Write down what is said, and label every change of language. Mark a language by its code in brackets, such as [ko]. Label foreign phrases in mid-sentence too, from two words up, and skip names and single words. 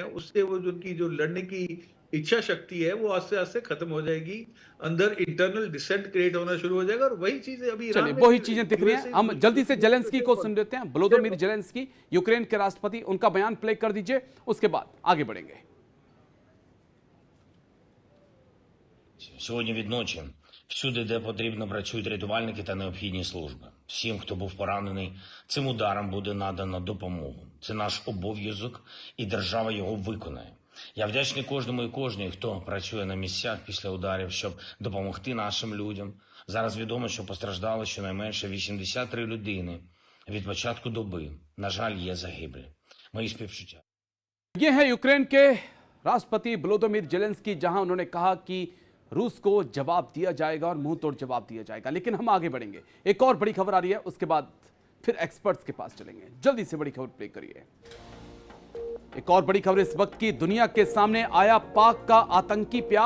[hi] उससे वो जो उनकी जो लड़ने की इच्छा शक्ति है वो आस्ते आस्ते खत्म हो जाएगी। अंदर [en] internal dissent create [hi] होना शुरू हो जाएगा। और वही चीजें अभी चलिए, ईरान में वही भी चीजें दिख रही हैं। हम जल्दी से जेलेंस्की को सुन लेते हैं। वोलोदिमीर जेलेंस्की, यूक्रेन के राष्ट्रपति, उनका बयान प्ले कर दीजिए, उसके बाद आगे बढ़ेंगे। [uk] Сьогодні відночі всюди, де потрібно, працюють рятувальники та необхідні служби. Всім, хто був поранений, цим ударом буде надана допомогу. Це наш обов'язок, і держава його виконає. Я вдячний кожному і кожній, хто працює на місцях після ударів, щоб допомогти нашим людям. Зараз відомо, що постраждали щонайменше 83 людини від початку доби. На жаль, є загиблі. Мої співчуття. [hi] ये है यूक्रेन के राष्ट्रपति वोलोदिमीर जेलेंस्की, जहां उन्होंने कहा कि रूस को जवाब दिया जाएगा और मुंह तोड़ जवाब दिया जाएगा। लेकिन हम आगे बढ़ेंगे, एक और बड़ी खबर आ रही है, उसके बाद फिर एक्सपर्ट्स के पास चलेंगे। जल्दी से बड़ी खबर प्ले करिए। एक और बड़ी खबर इस वक्त की, दुनिया के सामने आया पाक का आतंकी प्यार।